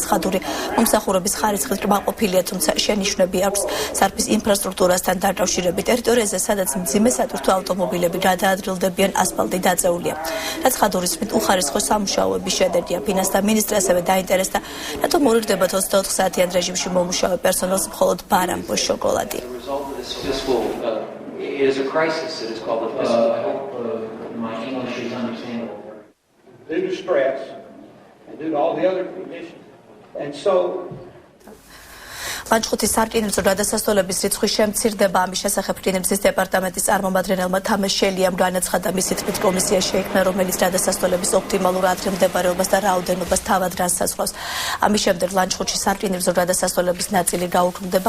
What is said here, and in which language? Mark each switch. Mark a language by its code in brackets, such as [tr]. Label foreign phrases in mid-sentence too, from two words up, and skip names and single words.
[ka] ხათური მომსახურების ხარისხის კმაყოფილია, თუმცა შენიშვნები აქვს სარფის ინფრასტრუქტურასთან დაკავშირებით. ტერიტორიაზე, სადაც მძიმე სატვირთო ავტომობილები გადაადრილდებიან, ასფალტი დაწეულია. რაც ხათურის თქმით უხარისხო სამუშაოების შედეგია. ფინანსთა მინისტრი ასევე დაინტერესდა, რატომ მორიგდება 24 საათიან რეჟიმში მომუშავე პერსონალს მხოლოდ ბარამბო შოკოლადი. [en] It is a crisis. It is called a fiscal. I hope my English is understandable. Due to stress and due to all the other conditions. And so [ka] ლანჩხუთის სარკინიგზო გადასასვლელების რიცხვი შემცირდება. ამის შესახებ რკინიგზის დეპარტამენტის წარმომადგენელმა თამაშ შელიამ განაცხადა, მისი თქმით კომისია შეიქმნა, რომელიც გადასასვლელების ოპტიმალურ ადგილმდებარეობას და რაოდენობას თავად განსაზღვრავს. ამის შემდეგ ლანჩხუთში სარკინიგზო გადასასვლელების ნაწილი გაუქმდება.